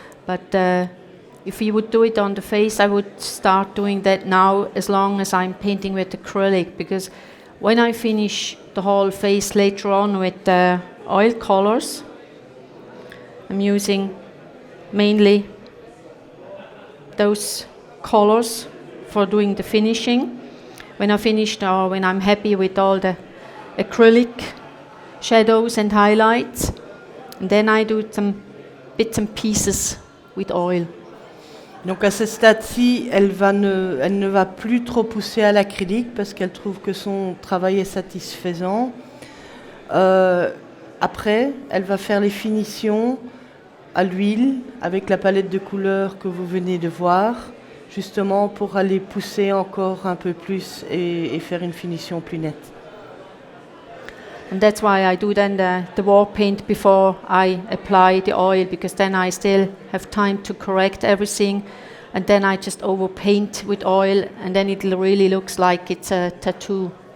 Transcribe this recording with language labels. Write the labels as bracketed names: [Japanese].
[English] But if you would do it on the face, I would start doing that now as long as I'm painting with acrylic, because when I finish the whole face later on with oil colors, I'm using mainly those colors for doing the finishing. When I finished or when I'm happy with all the acrylic shadows and highlights, and then I do some bits and pieces with oil. [French] Donc à ce stade-ci, elle ne va plus trop pousser à l'acrylique parce qu'elle trouve que son travail est satisfaisant. Après, elle va faire les finitions à l'huile avec la palette de couleurs que vous venez de voir, justement pour aller pousser encore un peu plus et faire une finition plus nette. [English] And that's why I do then the war paint before I apply the oil, because then I still have time to correct everything, and then I just overpaint with oil, and then it really looks like it's a tattoo.